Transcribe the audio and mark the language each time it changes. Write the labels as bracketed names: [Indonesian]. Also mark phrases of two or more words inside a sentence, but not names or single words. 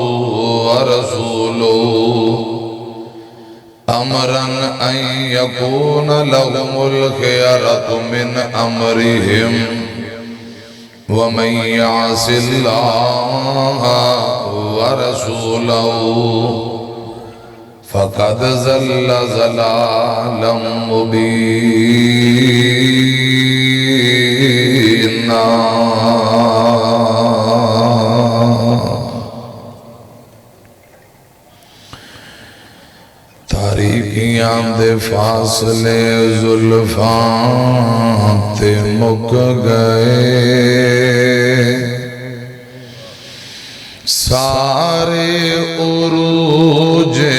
[Arabic] ورسوله أمرا أن يكون لهم الخيرة من أمرهم ومن يعص الله ورسوله فقد ضل ضلالا [Punjabi] مبينا تاریکیاں دے فاصلے زلفاں تے مک گئے سارے عروج